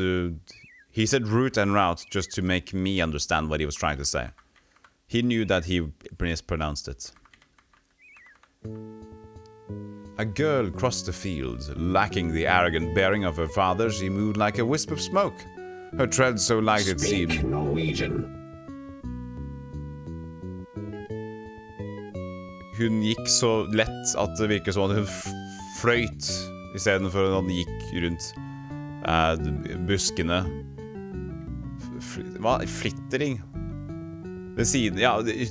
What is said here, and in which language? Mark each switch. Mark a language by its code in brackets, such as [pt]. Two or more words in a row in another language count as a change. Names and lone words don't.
[en] he said route and route just to make me understand what he was trying to say. He knew that he mispronounced it. A girl crossed the fields, lacking the arrogant bearing of her father. She moved like a wisp of smoke. Her tread so light it seemed. Speak Norwegian. [no] Hun gikk så lett at det virker som at hun fløyt I stedet for at hun gikk rundt buskene. Hva? Flittering? Ved siden... Ja...